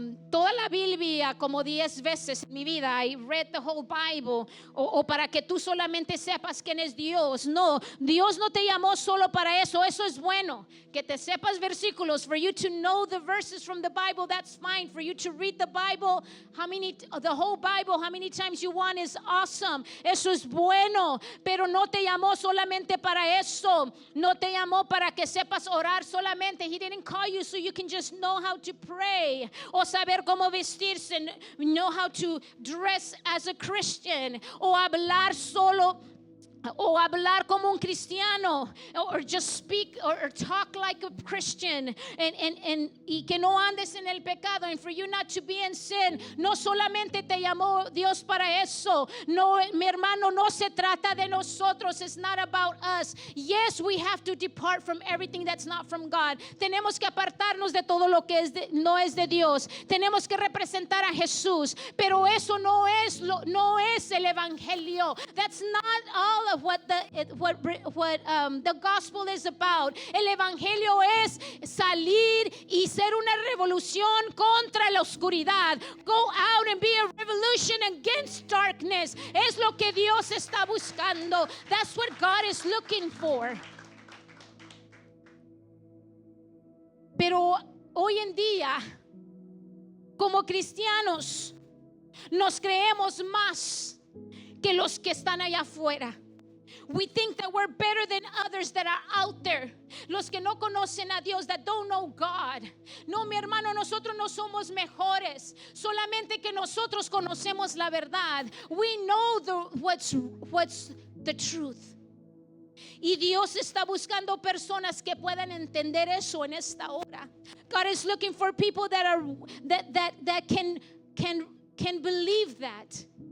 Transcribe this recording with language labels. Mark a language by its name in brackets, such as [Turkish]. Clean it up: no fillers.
[Spanish] Toda la Biblia como 10 veces en mi vida. [English] I read the whole Bible. [Spanish] O para que tú solamente sepas quién es Dios. No, Dios no te llamó solo para eso. Eso es bueno. Que te sepas versículos. [English] For you to know the verses from the Bible, that's fine. For you to read the Bible, the whole Bible, how many times you want is awesome. [Spanish] Eso es bueno. Pero no te llamó solamente para eso. No te llamó para que sepas orar solamente. [English] He didn't call you so you can just know how to pray. [Spanish] O saber cómo vestirse, [English] know how to dress as a Christian, [Spanish] o hablar solo, o hablar como un cristiano, [English] or just speak or talk like a Christian, [Spanish] y que no andes en el pecado, [English] and for you not to be in sin. [Spanish] No solamente te llamó Dios para eso. No, mi hermano, no se trata de nosotros. [English] It's not about us. Yes, we have to depart from everything that's not from God. [Spanish] Tenemos que apartarnos de todo lo que no es de Dios. Tenemos que representar a Jesús, pero eso no es el evangelio. [English] That's not all of what the gospel is about. [Spanish] El evangelio es salir y ser una revolución contra la oscuridad. [English] Go out and be a revolution against darkness. [Spanish] Es lo que Dios está buscando. [English] That's what God is looking for. [Spanish] Pero hoy en día, como cristianos, nos creemos más que los que están allá afuera. [English] We think that we're better than others that are out there. [Spanish] Los que no conocen a Dios, [English] that don't know God. [Spanish] No, mi hermano, nosotros no somos mejores. Solamente que nosotros conocemos la verdad. [English] We know what's the truth. [Spanish] Y Dios está buscando personas que puedan entender eso en esta hora. [English] God is looking for people that can believe that.